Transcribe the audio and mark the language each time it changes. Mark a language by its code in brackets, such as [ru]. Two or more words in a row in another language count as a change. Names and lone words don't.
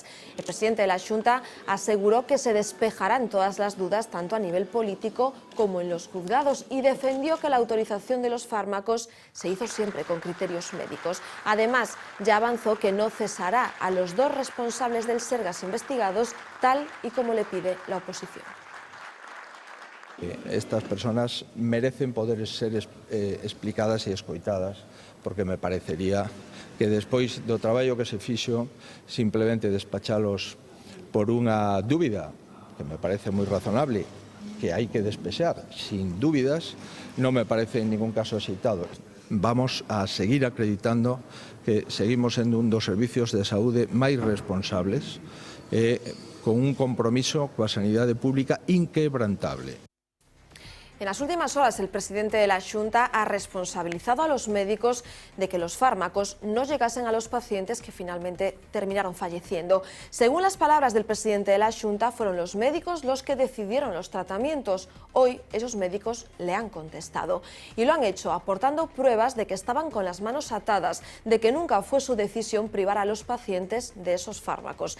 [es] El presidente de la Xunta aseguró que se despejarán todas las dudas, tanto a nivel político como en los juzgados, y defendió que la autorización de los fármacos se hizo siempre con criterios médicos. Además, ya avanzó que no cesará a los dos responsables del Sergas investigados, tal y como le pide la oposición. [gl] Estas personas merecen poder ser explicadas e escoitadas, porque me parecería que despois do traballo que se fixo, simplemente despachalos por unha dúbida, que me parece moi razonable, que hay que despexar sin dúbidas, [es] no me parece [gl] en ningún caso axeitado. Vamos a seguir acreditando que seguimos sendo un dos servicios de saúde máis responsables, con un compromiso coa sanidade pública inquebrantable. [es] En las últimas horas, el presidente de la Xunta ha responsabilizado a los médicos de que los fármacos no llegasen a los pacientes que finalmente terminaron falleciendo. Según las palabras del presidente de la Xunta, fueron los médicos los que decidieron los tratamientos. Hoy, esos médicos le han contestado. Y lo han hecho aportando pruebas de que estaban con las manos atadas, de que nunca fue su decisión privar a los pacientes de esos fármacos.